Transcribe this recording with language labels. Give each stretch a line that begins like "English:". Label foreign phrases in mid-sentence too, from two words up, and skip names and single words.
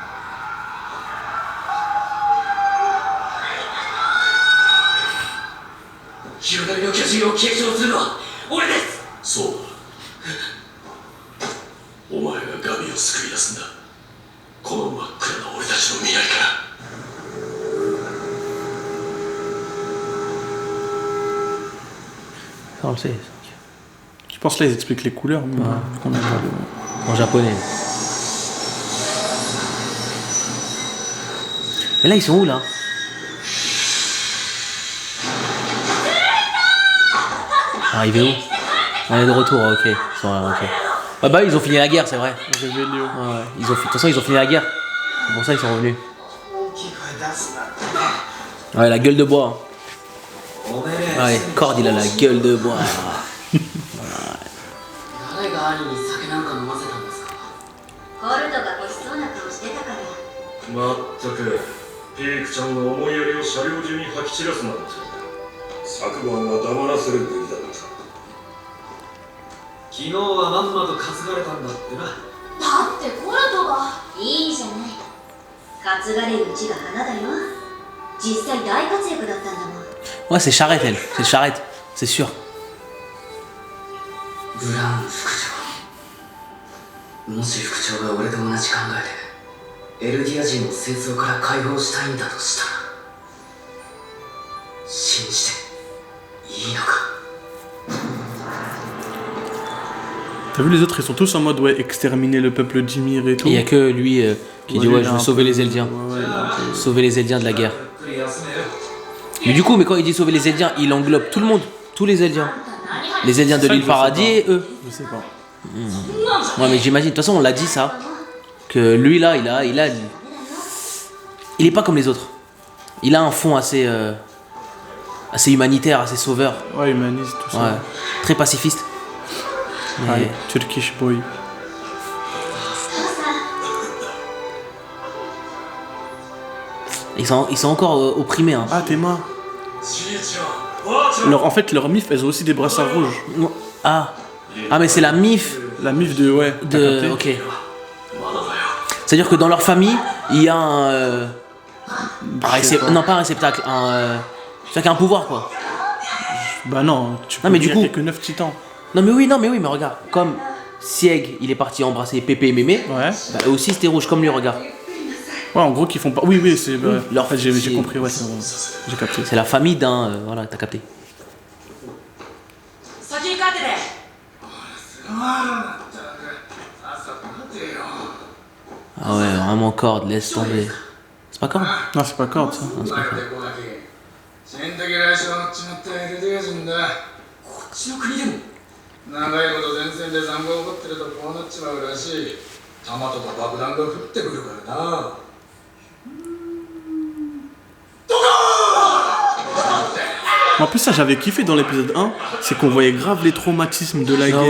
Japanese: 鎧の巨人を継承するのは俺です。そうだ。お前がガビを救い出すんだ。この真っ暗な俺たちの未来から。
French: Ça on le sait. Je pense là, ils expliquent les couleurs. Mais qu'on a pas de- En japonais. Mais là ils sont où là? Arrivé où? On est de retour, ok. Ils sont là, ok. Ah bah ils ont fini la guerre, c'est vrai. Rébellion. Ouais, ouais. De toute façon ils ont fini la guerre. C'est pour ça ils sont revenus.
Japanese: 大きい声出すな。
French: Ouais la gueule de bois.
Japanese: おめえ
French: Ouais, Cord il a la gueule de bois.
Japanese: 誰が兄に酒なんか飲ませたんですか。コルトが欲しそうな顔してたから。まったく、ピークちゃんの思いやりを車両中に吐き散らすなんて。昨晩は黙らせるべきだった。昨日はまんまと担がれたんだってな。だってコルトがいいじゃない。担がれるうちが花だよ。実際大活躍だったんだもん。
French: Ouais, c'est Charrette, elle. C'est Charrette, c'est sûr.
Japanese: ブラウン副長、もし副長が俺と同じ考えでエルディア人を戦争から解放したいんだとしたら、信じていいのか。
French: T'as vu les autres, ils sont tous en mode ouais, exterminer le peuple d'Ymir et tout. Il y a que lui qui dit ouais, je veux sauver les Eldiens. Ouais, Sauver les Eldiens de la guerre.
Japanese: ゆっくり休めよ。
French: Mais du coup, mais quand il dit sauver les Eldiens, il englobe tout le monde. Tous les Eldiens. Les Eldiens de Ça, l'île je sais Paradis pas. et eux. Je sais pas. Ouais, mais j'imagine. De toute façon, on l'a dit ça. Que lui là, il est pas comme les autres. Il a un fond assez humanitaire, assez sauveur. Ouais, humaniste, tout Ouais. ça. Très pacifiste. Mais-
English: Ouais, Turkish boy.
French: Ils sont encore opprimés. Hein. Ah, Théma.
Japanese: じいちゃん、ばあちゃん。
French: En fait, leur mif, elles ont aussi des brassards rouges. Ah. Ah, mais c'est la MIF La mif de. Ouais, t'as de. capté. Ok. C'est-à-dire que dans leur famille, il y a un. Non, pas un réceptacle. C'est-à-dire qu'il y a un pouvoir quoi. Bah non, tu peux mais du dire coup- qu'il y a que 9 titans. Non, mais regarde. Comme Sieg, il est parti embrasser Pépé et Mémé. Ouais. Bah, eux aussi c'était rouge, comme lui, regarde. Ouais, en gros, qu'ils font pas. Oui, oui, c'est. Bah, leur en fait, j'ai fils, compris, ouais, c'est bon. J'ai capté. C'est la famille d'un. Voilà, t'as capté.
Japanese: 先に帰ってね。
French: Ah ouais, vraiment corde, laisse tomber. C'est pas corde? Non, c'est pas corde, ça.
Japanese: 死んだけらしまっちまったエルディア人だ。こっちの国でも。長いこと前線で残業を起こってるとこうなっちまうらしい。弾とか爆弾が降ってくるからな。
French: En plus, ça, j'avais kiffé dans l'épisode 1, c'est qu'on voyait grave les traumatismes de la guerre